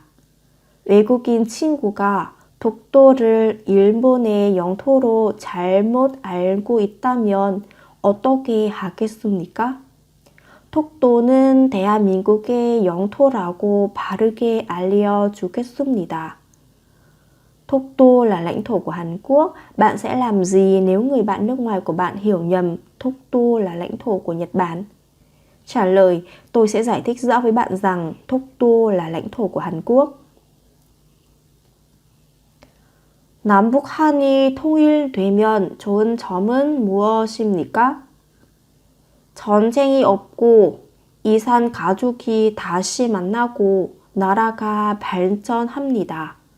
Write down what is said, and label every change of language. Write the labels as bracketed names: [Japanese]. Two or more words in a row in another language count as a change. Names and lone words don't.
[Korean] 외국인 친구가 독도를 일본의 영토로 잘못 알고 있다면 어떻게 하겠습니까? 독도는 대한민국의 영토라고 바르게 알려주겠습니다. [Vietnamese] Dokdo là lãnh thổ của Hàn Quốc. Bạn sẽ làm gì nếu người bạn nước ngoài của bạn hiểu nhầm Dokdo là lãnh thổ của Nhật Bản? Trả lời, tôi sẽ giải thích rõ với bạn rằng Dokdo là lãnh thổ của Hàn Quốc. [Korean] 남북한이 통일되면 좋은 점은 무엇입니까? 전쟁이 없고 이산 가족이 다시 만나고 나라가 발전합니다.